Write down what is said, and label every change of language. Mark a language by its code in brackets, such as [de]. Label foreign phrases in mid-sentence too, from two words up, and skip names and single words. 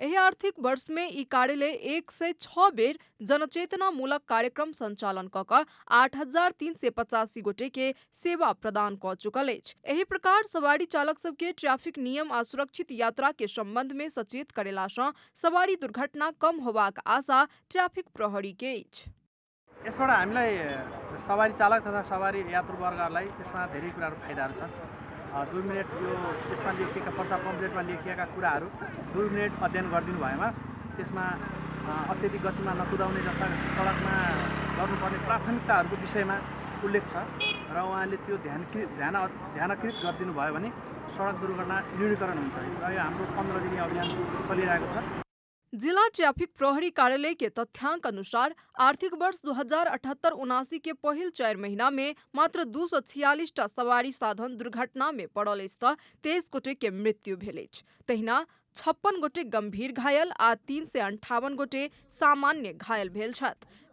[mai] एहि आर्थिक वर्ष में ई कार्यालय 106 बेर जनचेतनामूलक कार्यक्रम संचालन कऽ कऽ 8,385 गोटे के सेवा प्रदान कऽ चुकल अछि। एहि प्रकार सवारी चालक सब के ट्रैफिक नियम आ सुरक्षित यात्रा के संबंध में सचेत करेला सँ सवारी दुर्घटना कम होबाक आशा ट्रैफिक प्रहरी के अछि। [ne] यसबाट हामीलाई सवारी चालक तथा सवारी यात्रुवर्गहरूलाई यसमा धेरै कुराहरू फाइदाहरू छन्। 2 मिनेट यो यसमा लेखिएका पर्चा पम्पलेटमा लेखिएका कुराहरू 2 मिनेट अध्ययन गरिदिनु भएमा त्यसमा अत्यधिक गतिमा नकुदाउने जस्ता सडकमा गर्नुपर्ने प्राथमिकताहरूको विषयमा उल्लेख छ र उहाँले त्यो ध्यानकृत गरिदिनु भयो भने सडक दुर्घटना न्यूनीकरण हुन्छ र यो हाम्रो 15 दिने अभियान चलिरहेको छ। [mai] जिला ट्रैफिक प्रहरी कार्यालय के तथ्यांक अनुसार आर्थिक वर्ष 2078-79 के पहिल 4 महीना में मात्र 246 टा सवारी साधन दुर्घटना में पड़ल अछि तऽ 23 गोटे के मृत्यु भेल अछि। तहिना 56 गोटे गंभीर घायल आ 358 गोटे सामान्य घायल भेल छथि।